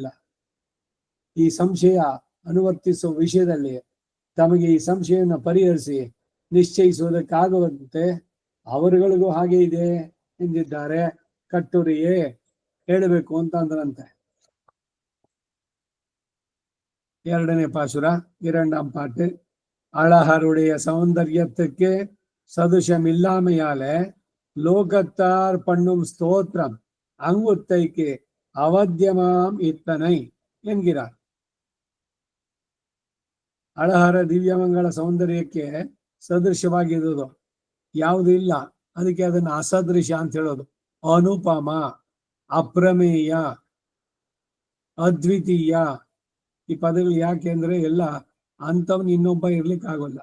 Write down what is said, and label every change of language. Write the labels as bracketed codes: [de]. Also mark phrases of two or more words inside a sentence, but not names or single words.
[kn] ಈ ಸಂಶಯ ಅನುವರ್ತಿಸುವ ವಿಷಯದಲ್ಲಿ ತಮಗೆ ಈ ಸಂಶಯವನ್ನು ಪರಿಹರಿಸಿ ನಿಶ್ಚಯಿಸುವುದಕ್ಕಾಗುವಂತೆ ಅವರುಗಳಿಗೂ ಹಾಗೆ ಇದೆ ಎಂದಿದ್ದಾರೆ. ಕಟ್ಟುರಿಯೇ ಹೇಳಬೇಕು ಅಂತ ಅಂದ್ರಂತೆ. 2ನೇ ಪಾಶುರ [ta] 2ஆம் பாட்டு. அழகருடைய சௌந்தர்யத்துக்கு சதுஷமில்லாமையாலே லோகத்தார் பண்ணும் ஸ்தோத்திரம் அங்குத்தைக்கு அவத்தியமாம் இத்தனை என்கிறார். [kn] ಅಳಹರ ದಿವ್ಯಮಂಗಳ ಸೌಂದರ್ಯಕ್ಕೆ ಸದೃಶವಾಗಿರುವುದು ಯಾವುದು ಇಲ್ಲ, ಅದಕ್ಕೆ ಅದನ್ನು ಅಸದೃಶ ಅಂತ ಹೇಳೋದು. ಅನುಪಮ, ಅಪ್ರಮೇಯ, ಅದ್ವಿತೀಯ ಈ ಪದಗಳು ಯಾಕೆ ಅಂದ್ರೆ ಎಲ್ಲ ಅಂಥವ್ನು ಇನ್ನೊಬ್ಬ ಇರ್ಲಿಕ್ಕೆ ಆಗೋಲ್ಲ.